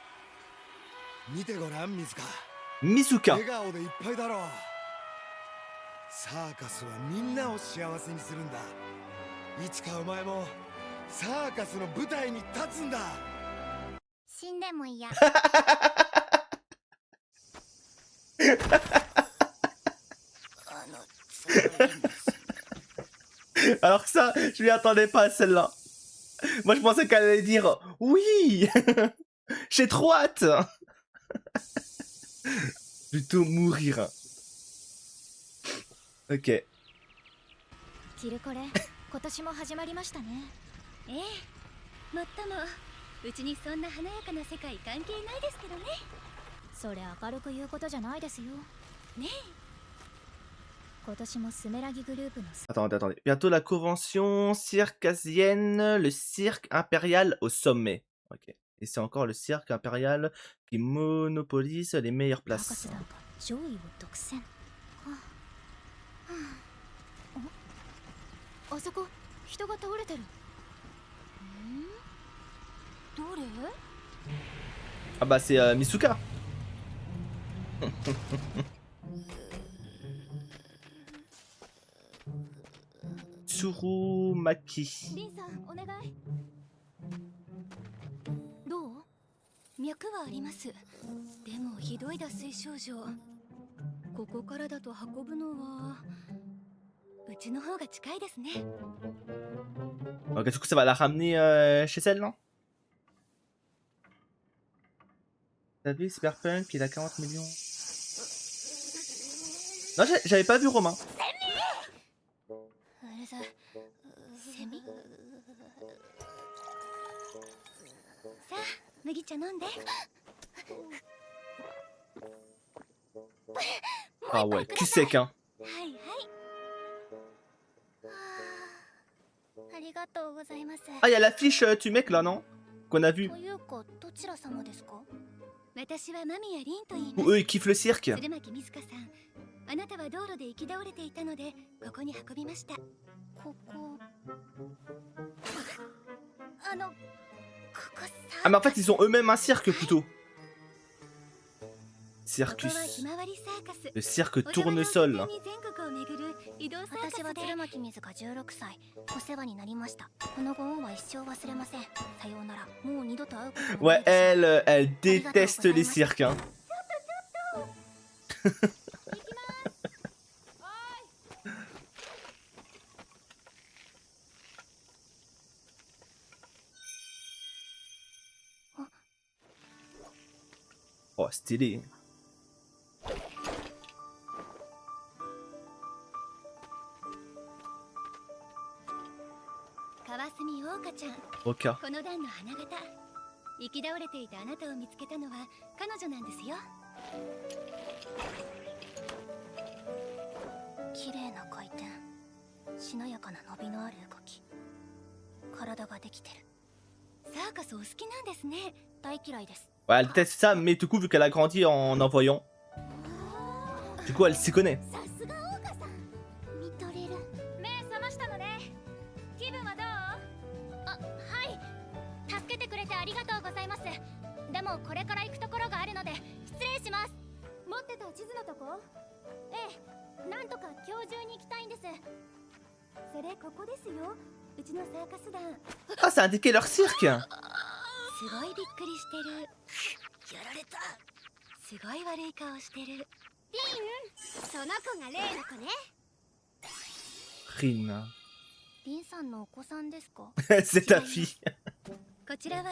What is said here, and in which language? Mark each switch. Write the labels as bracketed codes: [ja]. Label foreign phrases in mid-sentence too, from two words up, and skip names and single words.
[ja] Mizuka. サーカスはみんなを幸せにするんだ。いつかお前もサーカスの舞台に立つんだ。死んでもいいや。 [fr] Alors que ça, je m'y attendais pas à celle-là. Moi, je pensais qu'elle allait dire oui. J'ai trop hâte. Plutôt mourir. Ok. [ja] キルコレ、今年も始まりましたね。ええ、もっともうちにそんな華やかな世界関係ないですけどね。それ明るく言うことじゃないですよ。ねえ。今年もスメラギグループの。 [fr] Attendez. Bientôt la convention circassienne, le cirque impérial au sommet. Ok. Et c'est encore le cirque impérial qui monopolise les meilleures places. [ja] 上位を独占。あそこ人が倒れてる。どれ？ [fr] Ah bah c'est Misuka. Tsurumaki. [ja] リンさんお願い。どう？脈はあります。でもひどい脱水症状。ここからだと運ぶのはうちの方が近いですね。 [fr] Ok, du coup ça va la ramener chez elle, non? T'as vu Cyberpunk, il a 40 millions. Non, j'avais pas vu Romain. [ja] セミ？さあ、麦茶飲んで。 [fr] Ah ouais, cul sec, hein. [ja] はいはい。ありがとうございます。 [fr] Ah, il y a l'affiche du mec là, non? Qu'on a vu. [ja] というか、どちら様ですか？私は間宮凛と言い [fr] Ou [ja] ます。 [fr] eux ils kiffent le cirque. [ja] 鶴巻水香さん、あなたは道路で行き倒れていたのでここに運びました。ここ。ここさ。 [fr] Ah mais en fait ils ont eux-mêmes un cirque plutôt. Circus. Le cirque tournesol. [ja] 私は鶴巻水香16歳。お世話になりました。このご恩は一生忘れません。さようなら。もう二度と会うこともない [fr] Ouais, elle déteste les cirques, hein. Oh, stylé. Roca. [ja] この段の花形。生き倒れていたあなたを見つけたのは彼女なんですよ。綺麗な回転、しなやかな伸びのある動き、体ができてる。サーカスお好きなんですね。大嫌いです。 [fr] Ouais, elle teste ça, mais du coup, vu qu'elle a grandi en voyant, du coup, elle s'y connaît. [ja] さすがオーカさん。見とれる。目覚ましたのね。気分はどう？あ、はい。助けてくれてありがとうございます。でもこれから行くところがあるので失礼します。持ってた地図のとこ？ええ。なんとか今日中に行きたいんです。それここですよ。うちのサーカス団 [fr] Ah, c'est indiqué leur cirque. [ja] すごいびっくりしてる。やられた。すごい悪い顔してる。リン、その子が例の子ね。 Rin. リンさんのお子さんですか？ [fr] C'est ta fille. [ja] こちらは